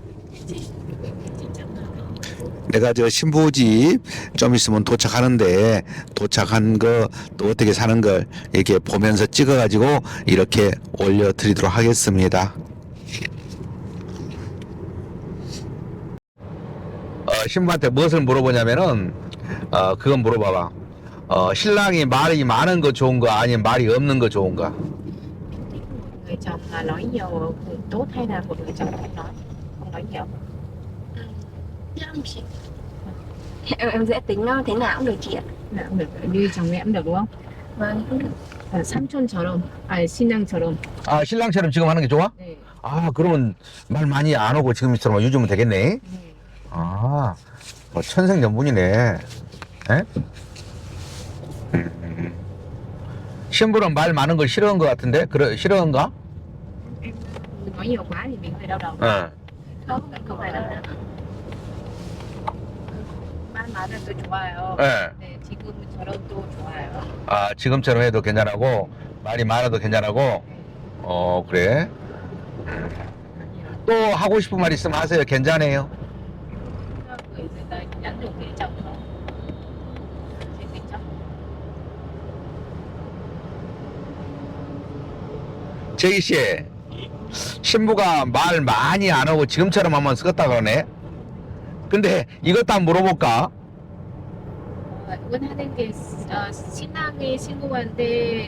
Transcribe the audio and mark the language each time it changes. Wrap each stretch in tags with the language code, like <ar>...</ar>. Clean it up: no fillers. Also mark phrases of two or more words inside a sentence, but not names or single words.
<ko>내가 저 신부집 좀 있으면 도착하는데, 도착한 거 또 어떻게 사는 걸 이렇게 보면서 찍어가지고 이렇게 올려드리도록 하겠습니다. 신부한테 무엇을 물어보냐면은, 그건 물어봐봐. 신랑이 말이 많은 거 좋은가, 아니면 말이 없는 거 좋은가?</ko> <vi>Người chồng mà nói nhiều thì tốt hay là một người chồng không nói nhiều? Dạ không chị. Em dễ tính nó thế nào cũng được chị ạ. Nào cũng được, như chồng mẹ cũng được đúng không? Vâng, cũng được.</vi> <ko>삼촌처럼, 신랑처럼. 신랑처럼 지금 하는 게 좋아? 네. 그러면 말 많이 안 오고 지금처럼 요즘은 되겠네. 네. 뭐 천생연분이네. 에? 신부는 말 많은 걸 싫어한 것 같은데? 싫어한가?</ko> <vi>Em nói nhiều quá thì mình hơi đau đầu.</vi> <ko>어.</ko> <vi>Không, không phải đâu.</vi> <ko>Ba 말 많아도 좋아요. 예. 네, 지금처럼 또 좋아요. 아, 지금처럼 해도 괜찮고, 말이 많아도 괜찮고, 그래. 또 하고 싶은 말 있으면 하세요. 괜찮아요.</ko> <vi>Người ta nhắn nhủ với chồng không? Chị tính chồng.</vi> <ko>제이 씨, 신부가 말 많이 안 하고 지금처럼 한번 쓰겠다 그러네. 근데 이것도 한번 물어볼까? 응원하는 게 신랑이 친구한테</ko>